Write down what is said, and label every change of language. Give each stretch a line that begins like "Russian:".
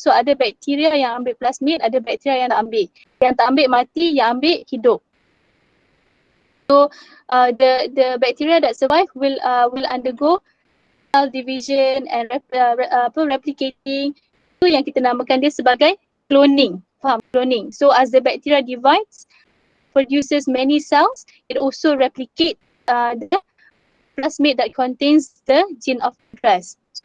Malay: So ada bakteria yang ambil plasmid, ada bakteria yang nak ambil. Yang tak ambil mati, yang ambil hidup.
English: So the bacteria that survive will undergo cell division and replicating.
Malay: Itu yang kita namakan dia sebagai cloning. Faham? Cloning.
English: So as the bacteria divides, produces many cells, it also replicates the plasmid that contains the gene of interest.